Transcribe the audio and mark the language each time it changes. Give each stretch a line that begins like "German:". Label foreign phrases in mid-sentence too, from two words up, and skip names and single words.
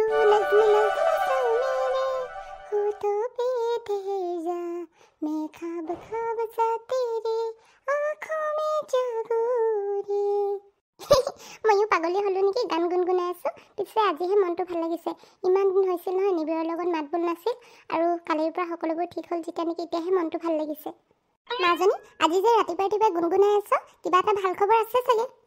Hindi: नज़्म नज़्म सा मेरे होठों पे ठहर जा मैं ख्वाब ख्वाब सा तेरे आँखों में जागो रे
Assamese: ময়ো পাগলী হলো নেকি গান গুণগুণাই আছো পিছে আজিহে মনটো ভাল লাগিছে ইমান দিন হৈছিল নহয় নিবিৰৰ লগত মাত বোল নাছিল আৰু কালিৰ পৰা সকলোবোৰ ঠিক হ'ল যেতিয়া নেকি এতিয়াহে মনটো ভাল লাগিছে মাজনী আজি যে ৰাতিপুৱা গুণগুণাই আছো কিবা এটা ভাল খবৰ আছে চাগে